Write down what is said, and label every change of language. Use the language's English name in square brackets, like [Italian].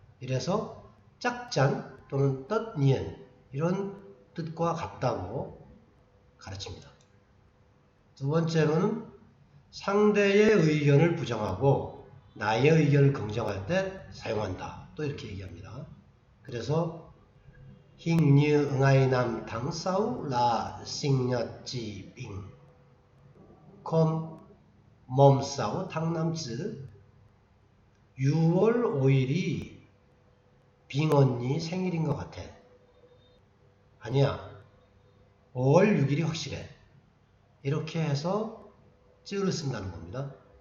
[Korean] 이래서 짝짠 또는 tất nhiên 이런 뜻과 같다고 가르칩니다. 두 번째로는 상대의 의견을 부정하고 나의 의견을 긍정할 때 사용한다. 또 이렇게 얘기합니다. [Vietnamese] 그래서 hình như ngày năm tháng 6 là sinh nhật chị Bình. Không mùng 6 tháng 5 [Korean] 즈 6월 5일이 빙 언니 생일인 것 같아. 아니야. 5월 6일이 확실해. 이렇게 해서 쯔를 쓴다는 겁니다.